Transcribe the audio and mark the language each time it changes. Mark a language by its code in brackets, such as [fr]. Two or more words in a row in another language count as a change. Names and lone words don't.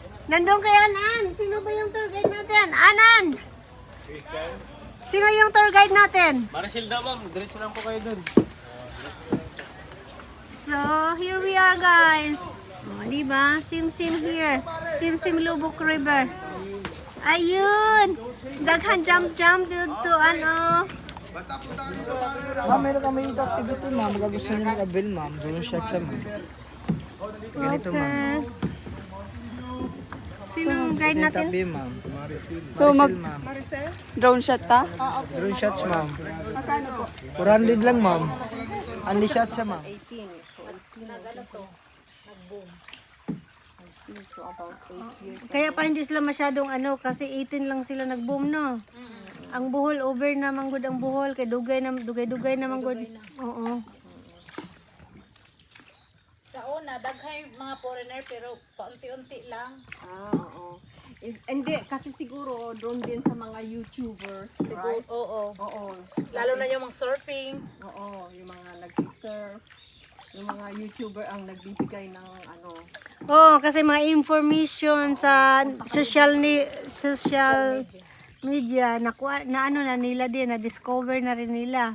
[tl] Nandun kay Anan. Sino ba yung tour guide natin? Anan! Sino yung tour guide natin? Maricel daw ma'am, diretso lang po kayo dun. [en] So, here we are guys. [tl] O, diba? Sim-sim here. Sim-sim Lubuk River. Ayun! Daghan jump-jump dito ano. Ma'am, meron kami yung activity, ma'am. Gusto niyo mag-avail, ma'am. Drone shot siya, ma'am. Ganito, ma'am. Sino ang guide natin? Tabi, ma'am. So, Maricel, ma'am. drone shot ta? Drone shots, ma'am. 400 lang, ma'am. Only shot siya, ma'am. Kaya pa hindi sila masyadong ano, kasi 18 lang sila nag-boom, no? [ceb] Ang Bohol, over na manggod ang Bohol. Kay dugay na manggod. Oo. Sa una, daghay mga foreigner pero paunti-unti lang. Oo. [tl] Hindi, kasi siguro drone din sa mga YouTuber. Siguro, oo. Oo. Lalo na yung mga surfing. Oo, yung mga nag-surf. Yung mga YouTuber ang nagbibigay ng ano. Oh, kasi mga information sa [en] social media [tl] na ano na nila din, na discover na rin nila.